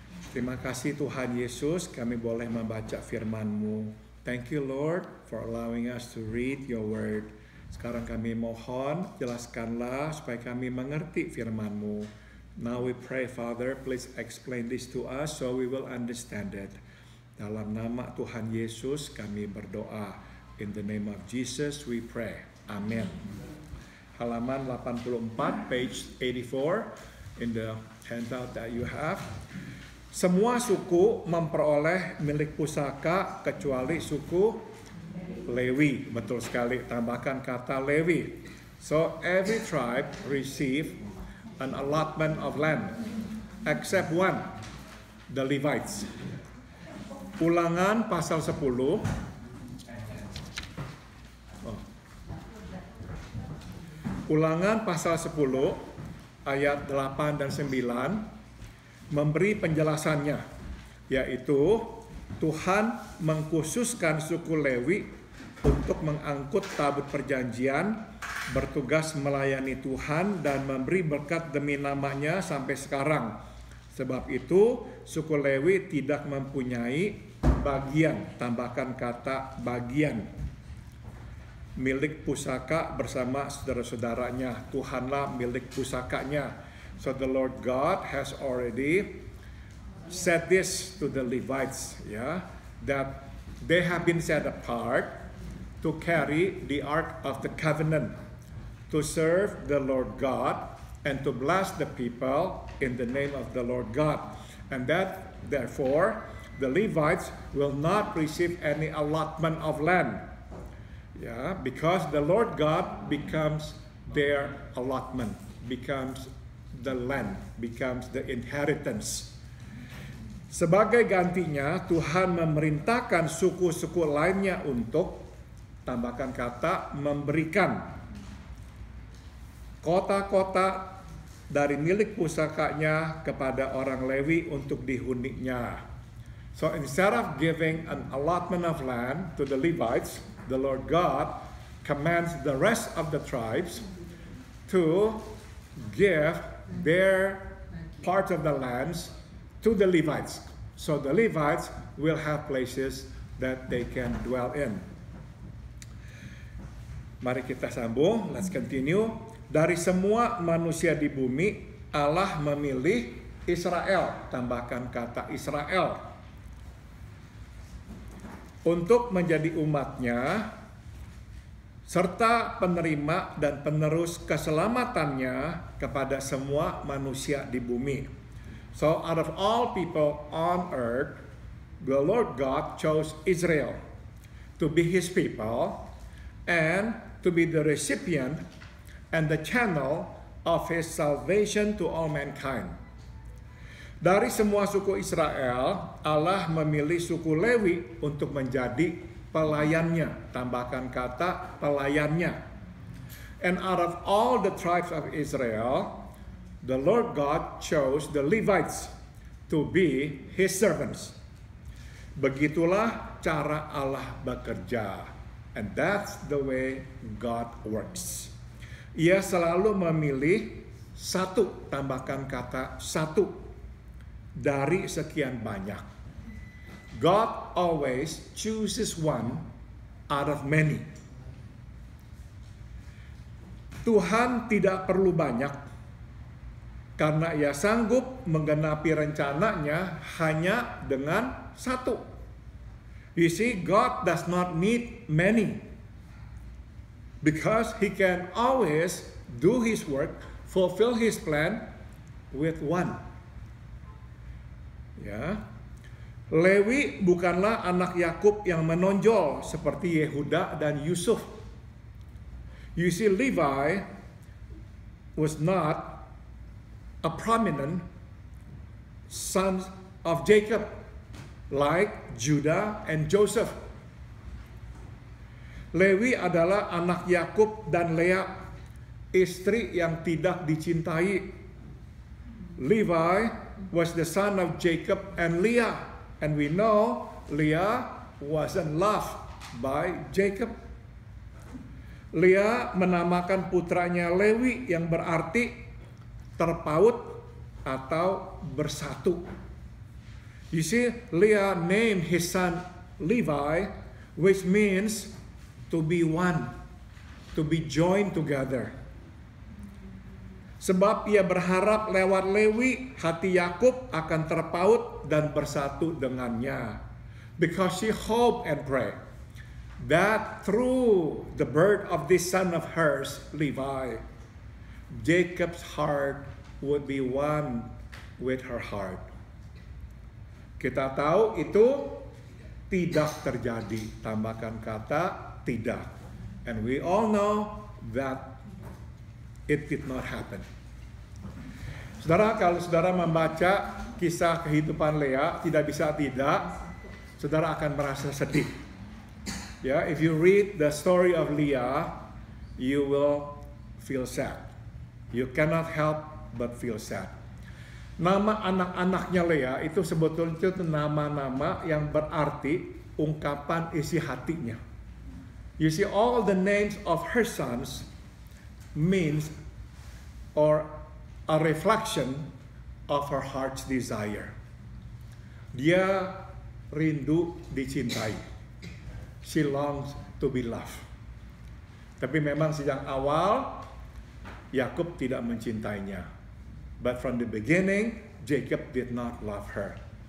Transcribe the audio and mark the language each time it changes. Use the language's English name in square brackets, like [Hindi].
[Indonesian] Terima kasih Tuhan Yesus, kami boleh membaca firman-Mu. [English] Thank you Lord for allowing us to read your word. [Indonesian] Sekarang kami mohon, jelaskanlah supaya kami mengerti firman-Mu. [English] Now we pray, Father, please explain this to us so we will understand it. [Indonesian] Dalam nama Tuhan Yesus kami berdoa. [English] In the name of Jesus we pray. Amen. [Indonesian] Halaman 84, [English] page 84 in the handout that you have. [Indonesian] Semua suku memperoleh milik pusaka kecuali suku Lewi. Betul sekali, tambahkan kata Lewi. [English] So every tribe received an allotment of land, except one, the Levites. [Indonesian] Ulangan pasal 10. Ulangan pasal 10 ayat 8 dan 9 memberi penjelasannya, yaitu Tuhan mengkhususkan suku Lewi untuk mengangkut tabut perjanjian, bertugas melayani Tuhan dan memberi berkat demi namanya sampai sekarang. Sebab itu suku Lewi tidak mempunyai bagian, tambahkan kata bagian, milik pusaka bersama saudara-saudaranya. Tuhanlah milik pusakanya. [English] So the Lord God has already said this to the Levites, that they have been set apart to carry the Ark of the Covenant, to serve the Lord God, and to bless the people in the name of the Lord God. And that, therefore, the Levites will not receive any allotment of land. Because the Lord God becomes their allotment, becomes the land, becomes the inheritance. [Indonesian] Sebagai gantinya, Tuhan memerintahkan suku-suku lainnya untuk, tambahkan kata, memberikan kota-kota dari milik pusakanya kepada orang Lewi untuk dihuninya. [English] So instead of giving an allotment of land to the Levites, the Lord God commands the rest of the tribes to give their part of the lands to the Levites. So the Levites will have places that they can dwell in. [Indonesian] Mari kita sambung, [English] let's continue. [Indonesian] Dari semua manusia di bumi, Allah memilih Israel, tambahkan kata Israel, untuk menjadi umatnya, serta penerima dan penerus keselamatannya kepada semua manusia di bumi. [English] So out of all people on earth, the Lord God chose Israel to be His people and to be the recipient and the channel of His salvation to all mankind. [Indonesian] Dari semua suku Israel, Allah memilih suku Lewi untuk menjadi pelayannya. Tambahkan kata pelayannya. [English] And out of all the tribes of Israel, the Lord God chose the Levites to be His servants. [Indonesian] Begitulah cara Allah bekerja. [English] And that's the way God works. [Indonesian] Ia selalu memilih satu, tambahkan kata satu, dari sekian banyak. [English] God always chooses one out of many. [Indonesian] Tuhan tidak perlu banyak, karena Ia sanggup menggenapi rencananya hanya dengan satu. [English] You see, God does not need many, because He can always do His work, fulfill His plan with one. [Indonesian] Ya, Lewi bukanlah anak Yakub yang menonjol seperti Yehuda dan Yusuf. [English] You see, Levi was not a prominent son of Jacob like Judah and Joseph. [Indonesian] Lewi adalah anak Yakub dan Lea, istri yang tidak dicintai. [English] Levi was the son of Jacob and Leah, and we know Leah wasn't loved by Jacob. [Indonesian] Leah menamakan putranya Lewi yang berarti terpaut atau bersatu. [English] You see, Leah named his son Levi, which means to be one, to be joined together. [Indonesian] Sebab ia berharap lewat Lewi, hati Yakub akan terpaut dan bersatu dengannya. [English] Because she hoped and prayed that through the birth of this son of hers, Levi, Jacob's heart would be one with her heart. [Indonesian] Kita tahu itu tidak terjadi. Tambahkan kata tidak. [English] And we all know that it did not happen. [Indonesian] Saudara, kalau saudara membaca kisah kehidupan Lea, tidak bisa tidak, saudara akan merasa sedih. [English] Ya, if you read the story of Leah, you will feel sad. You cannot help but feel sad. [Indonesian] Nama anak-anaknya Lea itu sebetulnya itu nama-nama yang berarti ungkapan isi hatinya. [English] You see, all the names of her sons means or a reflection of her heart's desire. [Indonesian] Dia rindu dicintai. [English] She longs to be loved. [Indonesian] Tapi memang sejak awal Yakub tidak mencintainya. [English] But from the beginning, Jacob did not love her.